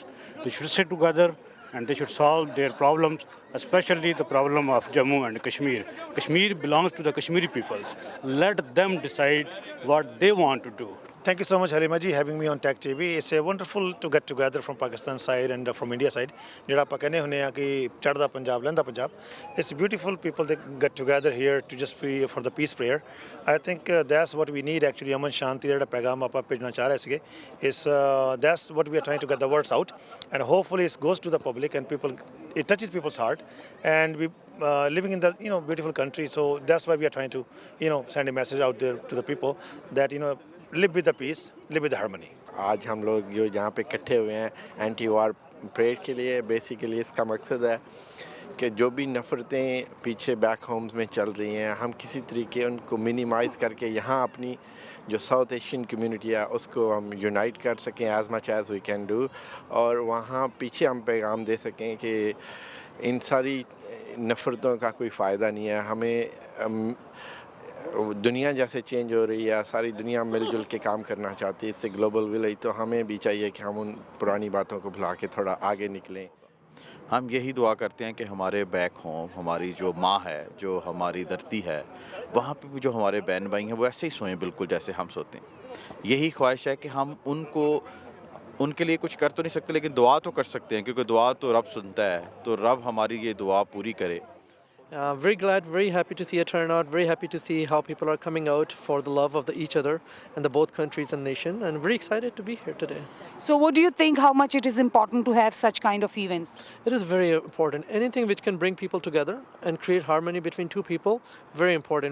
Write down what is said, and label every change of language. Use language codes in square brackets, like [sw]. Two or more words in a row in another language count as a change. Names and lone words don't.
[en] They should sit together and they should solve their problems, especially the problem of Jammu and Kashmir. Kashmir belongs to the Kashmiri peoples. Let them decide what they want to do. Thank you so much, Halima ji, having me on Tech TV. It's a wonderful to get together from Pakistan side and from India side. [pa] Jehड़ा ਆਪਾਂ कहने ਹੁੰਦੇ ਆ ਕਿ ਚੜ੍ਹਦਾ ਪੰਜਾਬ ਲਹਿੰਦਾ ਪੰਜਾਬ. [en] It's beautiful people that get together here to just be for the peace prayer. I think that's what we need actually. [pa] ਅਮਨ ਸ਼ਾਂਤੀ ਦਾ ਜਿਹੜਾ ਪੈਗਾਮ ਆਪਾਂ ਭੇਜਣਾ ਚਾਹ ਰਹੇ ਸੀਗੇ. [en] That's what we are trying to get the words out, and hopefully it goes to the public and people, it touches people's heart, and we living in the beautiful country. So that's why we are trying to send a message out there to the people that live with the peace, live with the harmony. [hi] आज हम लोग जो यहाँ पे इकट्ठे हुए हैं [en] anti war prayer [hi] के लिए, बेसिकली इसका मकसद है कि जो भी नफ़रतें पीछे [en] back homes [hi] में चल रही हैं, हम किसी तरीके उनको मिनिमाइज़ करके यहाँ अपनी जो [en] South Asian community [hi] है उसको हम यूनाइट कर सकें [en] as much as we can do, [hi] और वहाँ पीछे हम पैगाम दे सकें कि इन सारी नफ़रतों का कोई फ़ायदा नहीं है। हमें दुनिया जैसे चेंज हो रही है, सारी दुनिया मिलजुल के काम करना चाहती है, इससे [en] global village, [hi] तो हमें भी चाहिए कि हम उन पुरानी बातों को भुला के थोड़ा आगे निकलें। हम यही दुआ करते हैं कि हमारे [en] back home, [hi] हमारी जो माँ है, जो हमारी धरती है, वहाँ पे भी जो हमारे बहन भाई हैं वो ऐसे ही सोएं बिल्कुल जैसे हम सोते हैं। यही ख्वाहिश है कि हम उनके लिए कुछ कर तो नहीं सकते, लेकिन दुआ तो कर सकते हैं, क्योंकि दुआ तो रब सुनता है, तो रब हमारी ये दुआ पूरी करे। [en] Very glad, very happy to see a turnout, very happy to see how people are coming out for the love of each other and the both countries and nation, and very excited to be here today. So what do you think, how much it is important to have such kind of events? It is very important. Anything which can bring people together and create harmony between two people, very important.